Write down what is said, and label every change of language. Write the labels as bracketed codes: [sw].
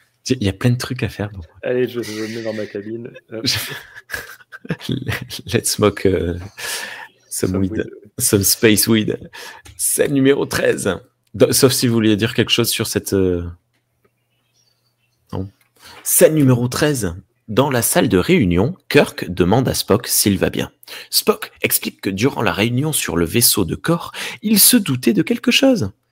[fr] Il y a plein de trucs à faire. Bon. Allez, je me mets dans ma cabine. [en] Let's smoke some space weed. [fr] Scène numéro 13. Sauf si vous vouliez dire quelque chose sur cette... Non. Scène numéro 13. Dans la salle de réunion, Kirk demande à Spock s'il va bien. Spock explique que durant la réunion sur le vaisseau de Kor, il se doutait de quelque chose.